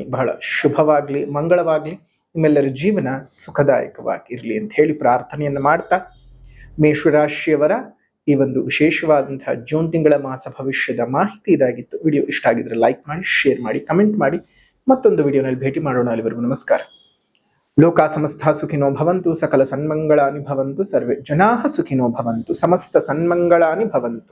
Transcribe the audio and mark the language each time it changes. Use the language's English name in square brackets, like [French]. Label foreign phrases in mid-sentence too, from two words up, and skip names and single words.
[Kannada] ಬಹಳ ಶುಭವಾಗ್ಲಿ, ಮಂಗಳವಾಗ್ಲಿ, ನಿಮ್ಮೆಲ್ಲರ ಜೀವನ ಸುಖದಾಯಕವಾಗಿರ್ಲಿ ಅಂತ ಹೇಳಿ ಪ್ರಾರ್ಥನೆಯನ್ನ ಮಾಡ್ತಾ, ಮೇಷರಾಶಿಯವರ ಈ ಒಂದು ವಿಶೇಷವಾದಂತಹ ಜೂನ್ ತಿಂಗಳ ಮಾಸ ಭವಿಷ್ಯದ ಮಾಹಿತಿ ಇದಾಗಿತ್ತು. ವಿಡಿಯೋ ಇಷ್ಟ ಆಗಿದ್ರೆ ಲೈಕ್ ಮಾಡಿ, ಶೇರ್ ಮಾಡಿ, ಕಮೆಂಟ್ ಮಾಡಿ. ಮತ್ತೊಂದು ವಿಡಿಯೋನಲ್ಲಿ ಭೇಟಿ ಮಾಡೋಣ. ಅಲ್ಲಿವರೆಗೂ ನಮಸ್ಕಾರ. [Sanskrit] ಲೋಕ ಸಮಸ್ತ ಸುಖಿನೋ ಭವಂತು, ಸಕಲ ಸನ್ಮಂಗಳಾನಿ ಭವಂತು, ಸರ್ವೇ ಜನಾಃ ಸುಖಿನೋ ಭವಂತು, ಸಮಸ್ತ ಸನ್ಮಂಗಳಾನಿ ಭವಂತು.